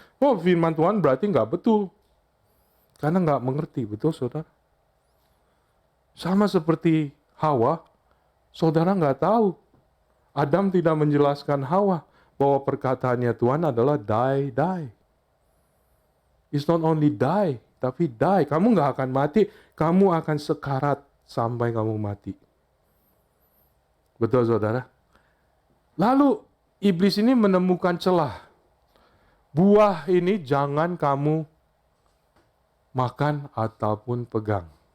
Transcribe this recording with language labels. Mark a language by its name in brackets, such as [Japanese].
[Indonesian] Oh, firman Tuhan berarti nggak betul, karena nggak mengerti, betul, saudara? Sama seperti Hawa, saudara nggak tahu. Adam tidak menjelaskan Hawa bahwa perkataannya Tuhan adalah die. [English] It's not only die, tapi die. [Indonesian] Kamu nggak akan mati, kamu akan sekarat sampai kamu mati. Betul, saudara? Lalu iblis ini menemukan celah. Buah ini jangan kamu makan ataupun pegang.